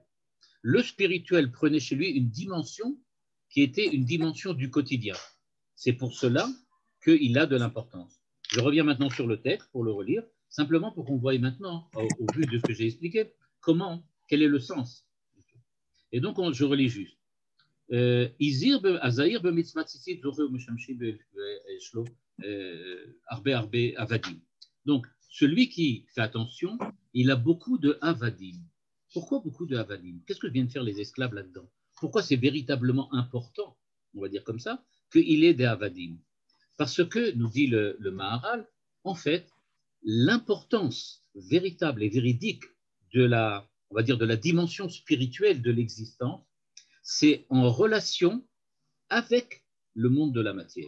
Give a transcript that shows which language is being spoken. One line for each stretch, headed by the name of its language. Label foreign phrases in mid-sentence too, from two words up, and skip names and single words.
French: Le spirituel prenait chez lui une dimension qui était une dimension du quotidien. C'est pour cela qu'il a de l'importance. Je reviens maintenant sur le texte pour le relire, simplement pour qu'on voie maintenant, au vu de ce que j'ai expliqué, quel est le sens. Et donc, je relis juste.
Hebrew: הזהיר במצוות ציצית זוכר ומשמשים יש לו הרבה avadim.
French: Donc, celui qui fait attention, il a beaucoup de avadim. Pourquoi beaucoup de avadim? Qu'est-ce que viennent faire les esclaves là-dedans? Pourquoi c'est véritablement important, on va dire comme ça, qu'il ait des avadim? Parce que, nous dit le Maharal, en fait, l'importance véritable et véridique de on va dire, de la dimension spirituelle de l'existence, c'est en relation avec le monde de la matière.